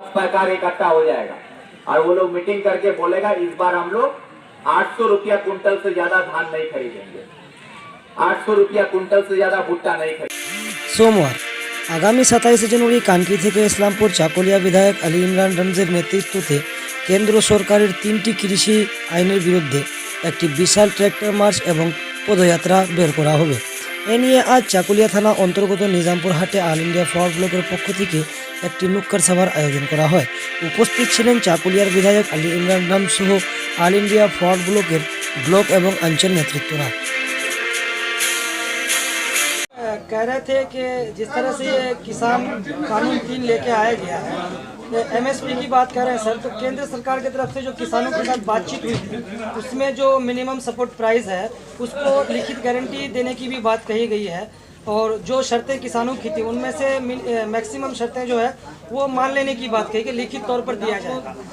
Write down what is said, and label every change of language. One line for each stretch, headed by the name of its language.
Hindi: सरकार इकट्ठा हो जाएगा और वो लोग मीटिंग करके बोलेगा इस बार हम लोग 800 रुपया कुंटल से ज्यादा धान नहीं खरीदेंगे, 800 रुपया कुंटल से ज्यादा भुट्टा नहीं खरीदेंगे।
Bangla: सोमवार आगामी 27 জানুয়ারি কানকি থেকে ইসলামপুর চাকুলিয়া বিধায়ক আলী ইমরান রমজের নেতৃত্বে কেন্দ্র সরকারের 3টি কৃষি আইনের বিরুদ্ধে একটি বিশাল ট্র্যাক্টর মার্চ এবং পদযাত্রা বের করা হবে। এ নিয়ে আজ চাকুলিয়া থানা অন্তর্গত নিজামপুর হাটে অল ইন্ডিয়া ফরওয়ার্ড ব্লকের পক্ষ থেকে একটি নুক্কার সভার আয়োজন করা হয়। উপস্থিত ছিলেন চাকুলিয়ার বিধায়ক আলী ইমরান রাম সহ অল ইন্ডিয়া ফরওয়ার্ড ব্লকের ব্লক এবং অঞ্চল নেতৃত্বরা।
Hindi: कह रहे थे कि जिस तरह से ये किसान कानून 3 लेके आया गया है, एमएसपी की बात कर रहे हैं सर, तो केंद्र सरकार की तरफ से जो किसानों के साथ बातचीत हुई थी उसमें जो मिनिमम सपोर्ट प्राइस है उसको लिखित गारंटी देने की भी बात कही गई है और जो शर्तें किसानों की थी उनमें से मैक्सिमम शर्तें जो है वो मान लेने की बात कही कि लिखित तौर पर दिया जाएगा।